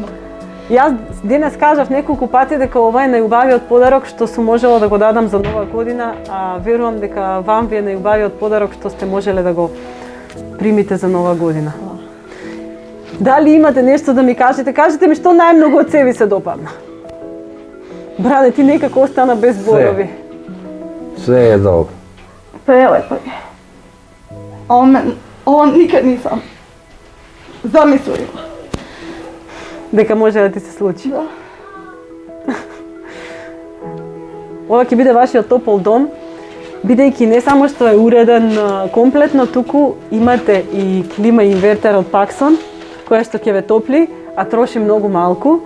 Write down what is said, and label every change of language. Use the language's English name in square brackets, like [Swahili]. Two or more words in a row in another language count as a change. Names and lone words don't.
[Macedonian] Јас денес кажав неколку пати дека ова е најубавиот подарок што сум можела да го дадам за Нова година, а верувам дека вам ви е најубавиот подарок што сте можеле да го примите за Нова година. Дали имате нешто да ми кажете? Кажете ми што најмногу од себе се допадна. Бране, ти некако остана без зборови. [Serbian] Sve je dobro. Прелепо е. Ова никад нисам замислила. [Macedonian] Дека може да ти се случи. Да. Ова ќе биде вашиот топол дом, бидејќи не само што е уреден комплетно, туку имате и клима и инвертер од Паксон, која што ќе ве топли, а троши многу малку.